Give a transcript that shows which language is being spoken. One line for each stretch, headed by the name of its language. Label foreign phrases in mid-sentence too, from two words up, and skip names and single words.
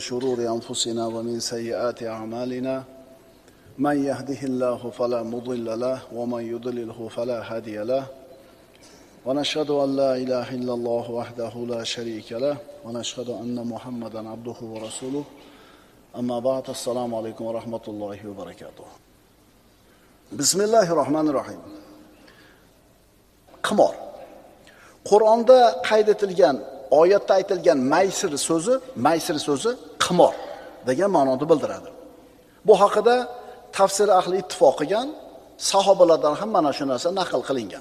Arabic: شرور أنفسنا ومن سيئات أعمالنا من يهده الله فلا مضل له ومن يضلله فلا هادي له ونشهد أن لا إله إلا الله وحده لا شريك له ونشهد أن محمدا عبده ورسوله أما بعد السلام عليكم ورحمة الله وبركاته Bismillahirrohmanirrohim.
Uzbek: Qimor. Qur'onda qayd etilgan, oyatda aytilgan maysir so'zi qimor degan ma'noni bildiradi. Bu haqida tafsir ahli ittifoq qilgan, sahobalardan ham mana shu narsa naql qilingan.